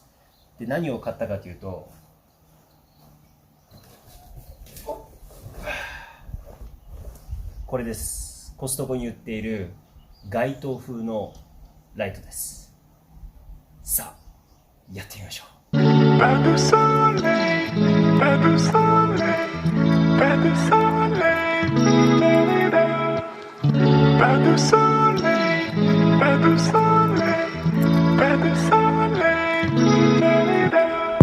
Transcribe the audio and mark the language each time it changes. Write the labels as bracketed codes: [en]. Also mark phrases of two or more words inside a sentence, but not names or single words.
[ja] で、何を買ったかというと、これです。コストコに売っている街灯風のライトです。さあやってみましょう。 [fr] Pas de soleil, pas de soleil, pas de soleil, da-da-da. Pas de soleil, pas de soleil, pas de soleil, da-da-da.